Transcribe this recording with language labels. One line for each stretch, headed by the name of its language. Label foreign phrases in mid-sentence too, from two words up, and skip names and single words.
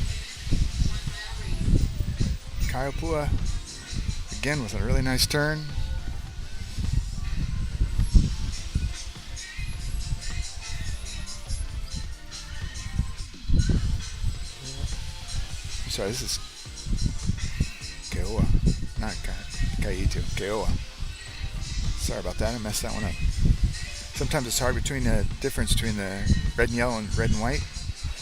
English: Keauhou again with a really nice turn. I'm sorry, this is KEAWE, not ʻEhitu, KEOUA. Sorry about that, I messed that one up. Sometimes it's hard between the difference between the red and yellow and red and white.